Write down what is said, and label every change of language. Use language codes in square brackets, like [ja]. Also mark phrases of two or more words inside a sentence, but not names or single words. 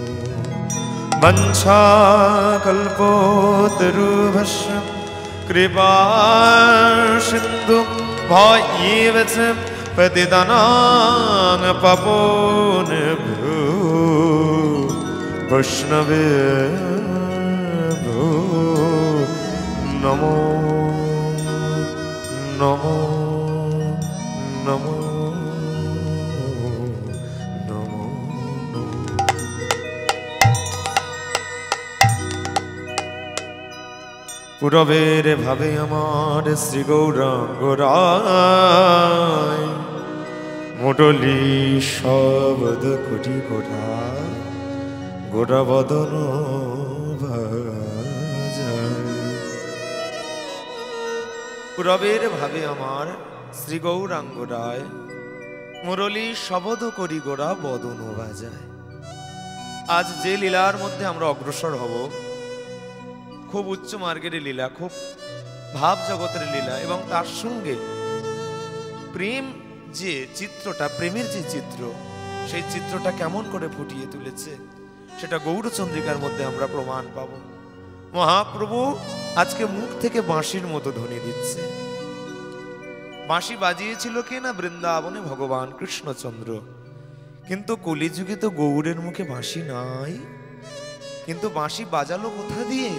[sa] वंशाकल्पतरुभ्यश्च कृपा सिन्धुभ्येव च पतितानां पावनेभ्यो वैष्णवेभ्यो नमो नमो नमो नमो। [bn] পূরবের ভাবে আমার শ্রী গৌরাঙ্গ রায় মুরলী শব্দ কোটি গোরা গোরা বদন পূরবের ভাবে আমার শ্রী গৌরাঙ্গ রায় মুরলী শব্দ করি গোরা বদন বাজায়। আজ যে লীলার মধ্য আমরা অগ্রসর হব খুব উচ্চ মার্গের লীলা, খুব ভাব জগতের লীলা এবং তার সঙ্গে প্রেম যে চিত্রটা প্রেমের যে চিত্র সেই চিত্রটা কেমন করে ফুটিয়ে तुलेছে সেটা গৌরচন্দ্রিকার মধ্যে আমরা প্রমাণ পাবো। মহাপ্রভু আজকে মুখ থেকে বাঁশির মতো ধ্বনি দিচ্ছে। বাঁশি বাজিয়েছিল কে না বৃন্দাবনে ভগবান কৃষ্ণচন্দ্র, কিন্তু কলিযুগে তো গৌরের মুখে বাঁশি নাই, কিন্তু বাঁশি বাজালো কোথা দিয়ে?